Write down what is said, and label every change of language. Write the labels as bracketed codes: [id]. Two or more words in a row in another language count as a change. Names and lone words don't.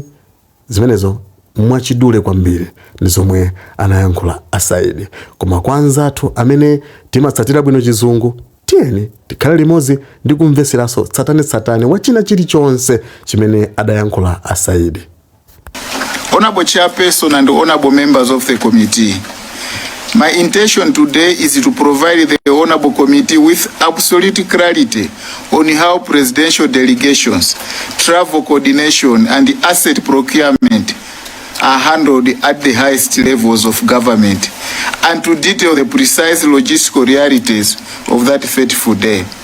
[ny] Zimenezo mwachidule kwambiri ndi zomwe anayankhula a Saidi. Koma kwanza athu amene timatsatira bwino chizungu, tiyeni tikhale limodzi ndi kumveseraso tsatane wa china chilichonse chimene adayankhula a Saidi. [en] Honorable Chairperson and honorable members of the committee, My intention today is to provide the Honorable Committee with absolute clarity on how presidential delegations, travel coordination, and asset procurement are handled at the highest levels of government, and to detail the precise logistical realities of that fateful day.